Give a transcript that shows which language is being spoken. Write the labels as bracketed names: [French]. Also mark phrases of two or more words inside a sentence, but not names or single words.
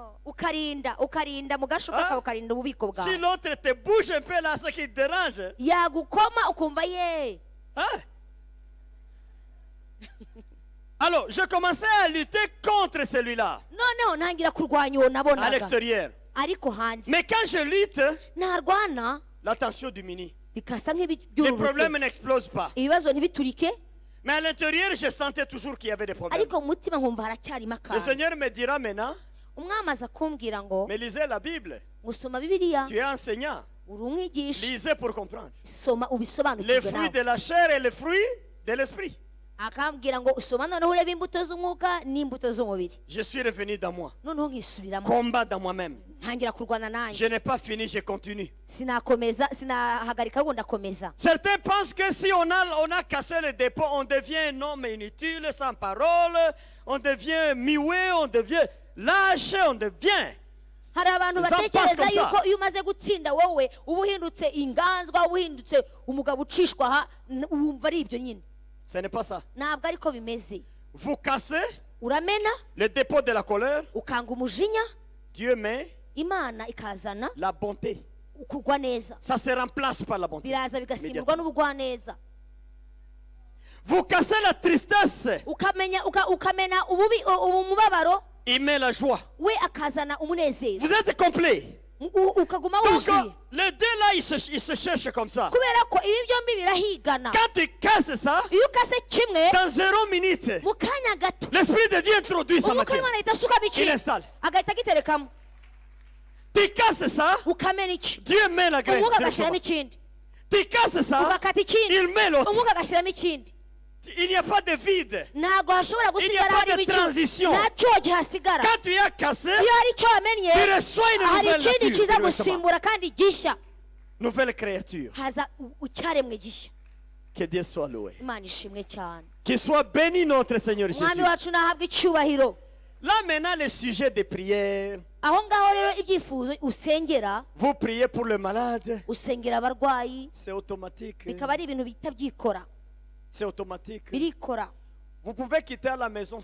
[Kinyarwanda] ukarinda mu gashuka Ah. kawe, ukarinda ububiko [French] Si [Kinyarwanda] bwawe. [French] l'autre te bouge un peu là, ce qui te dérange, [Kinyarwanda] yagukoma ukumva ye. hein? [French] Alors, je commençais à lutter contre celui-là, [Kinyarwanda] noneho ntangira kurwanya uwo [French] à [Kinyarwanda] nabonaga, [French] l'extérieur. [Kinyarwanda] ariko hanze [French] Mais quand je lutte, [Kinyarwanda] narwana [French] la tension diminue. [Kinyarwanda] bikasa [French] Les [Kinyarwanda] nk'ibyururutse, [French] problèmes n'explosent pas. [Kinyarwanda] ibibazo ntibiturike, [French] Mais à l'intérieur, je sentais toujours qu'il y avait des problèmes. [Kinyarwanda] ariko mu mutima nkumva haracyarimo [French] Le [Kinyarwanda] akantu. [French] Seigneur me dira maintenant, [Kinyarwanda] umwami aza kumbwira ngo [French] mais lisez la Bible. [Kinyarwanda] gusoma bibiliya, [French] Tu es enseignant. [Kinyarwanda] uri umwigisha, [French] Lisez pour comprendre. [Kinyarwanda] soma [French] Les [Kinyarwanda] ubisobanukirwe [French] fruits [Kinyarwanda] nawe. [French] de la chair et les fruits de l'esprit. [Kinyarwanda] akambwira ngo usoma noneho urebe imbuto z'umwuka n'imbuto z'umubiri. [French] Je suis revenu dans moi. [Kinyarwanda] noneho nkisubiramo, [French] Combat dans moi-même. [Kinyarwanda] ntangira kurwana [French] Je [Kinyarwanda] nanjye, [French] n'ai pas fini, je continue. [Kinyarwanda] sinahagarika ahubwo ndakomeza. [French] Certains pensent que si on a cassé le dépôt, on devient un homme inutile, sans parole, on devient muet, on devient lâche, on devient. [Kinyarwanda] hari abantu [French] Ils en pensent [Kinyarwanda] batekereza [French] comme ça. [Kinyarwanda] yuko iyo umaze gutsinda wowe uba uhindutse inganzwa, uba uhindutse umugabo ucishwa aha, wumva ari ibyo nyine. [French] Ce n'est pas ça. [Kinyarwanda] ntabwo ariko bimeze. [French] Vous cassez [Kinyarwanda] uramena [French] le dépôt de la colère, [Kinyarwanda] ukanga umujinya, [French] Dieu met [Kinyarwanda] imana ikazana [French] la bonté. [Kinyarwanda] kugwa neza, [French] Ça se remplace par la bonté. [Kinyarwanda] biraza bigasimburwa n'ubugwaneza. [French] Vous cassez la tristesse, [Kinyarwanda] ukamena umubabaro, [French] il met la joie. [Kinyarwanda] we akazana umunezero, [French] Vous êtes complet. [Kinyarwanda] ukaguma [French] Donc, [Kinyarwanda] wuzuye, [French] les deux là, ils se cherchent comme ça. [Kinyarwanda] kubera ko ibi byombi birahigana. [French] Quand tu casses ça, [Kinyarwanda] iyo ukase kimwe [French] dans 0 minute, [Kinyarwanda] mu kanya gato [French] l'Esprit de Dieu introduit sa [Kinyarwanda] umwuka [French] matière. [Kinyarwanda] w'imana ahita asukamo [French] Il [Kinyarwanda] ikintu [French] installe. [Kinyarwanda] agahita agiterekamo. [French] Tu casses ça, [Kinyarwanda] ukamena iki, [French] Dieu met la graine. [Kinyarwanda] umwuka [French] directement. [Kinyarwanda] agashyiramo ikindi, [French] Tu casses ça, [Kinyarwanda] ugakata ikindi, [French] il met l'autre. [Kinyarwanda] umwuka agashyiramo ikindi. [French] Il n'y a pas de vide. [Kinyarwanda] ntabwo hashobora [French] Il n'y a [Kinyarwanda] gusigara [French] pas [Kinyarwanda] harimo [French] de [Kinyarwanda] icyo, [French] transition. [Kinyarwanda] nta cyoho gihasigara. [French] Quand tu as cassé, [Kinyarwanda] iyo hari icyo wamennye, [French] tu reçois une [Kinyarwanda] hari [French] nouvelle [Kinyarwanda] ikindi [French] nature. [Kinyarwanda] kiza [French] directement. [Kinyarwanda] gusimbura kandi gishya, [French] Nouvelle créature. [Kinyarwanda] haza icyaremwe gishya. [French] Que Dieu soit loué. [Kinyarwanda] imana ishimwe cyane. [French] Qu'il soit béni notre Seigneur Jésus. [Kinyarwanda] umwami wacu nahabwa icyubahiro. [French] Là maintenant, le sujet de prière. [Kinyarwanda] aho ngaho rero ibyifuzo usengera, [French] Vous priez pour le malade. [Kinyarwanda] usengera abarwayi, [French] C'est automatique. [Kinyarwanda] bikaba ari ibintu bihita byikora, [French] C'est automatique. [Kinyarwanda] birikora. [French] Vous pouvez quitter la maison sans prier.